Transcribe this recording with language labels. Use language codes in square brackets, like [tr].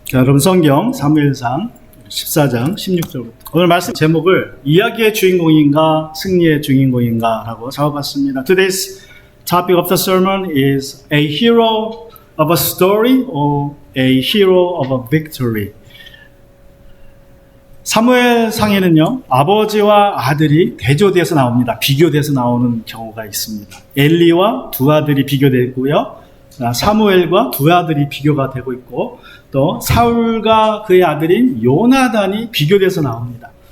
[ko] 자, 여러분 성경 사무엘상 14장 16절부터 오늘 말씀 제목을 이야기의 주인공인가 승리의 주인공인가 라고 잡아봤습니다. [en] Today's topic of the sermon is a hero of a story or a hero of a victory. [ko] 사무엘상에는요, 아버지와 아들이 대조돼서 나옵니다. 비교돼서 나오는 경우가 있습니다. 엘리와 두 아들이 비교되고요, 사무엘과 두 아들이 비교가 되고 있고, 또 사울과 그의 아들인 요나단이 비교돼서 나옵니다.